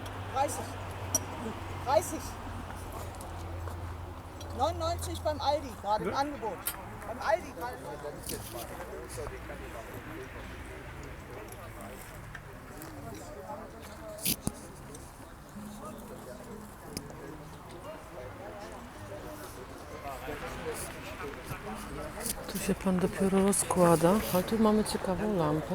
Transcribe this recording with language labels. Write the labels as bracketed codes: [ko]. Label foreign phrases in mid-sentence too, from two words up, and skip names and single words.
[de] 30. 30. 99 beim Aldi, gerade im Angebot. Beim Aldi gerade. [pl] Tu się pan dopiero rozkłada, ale tu mamy ciekawą lampę.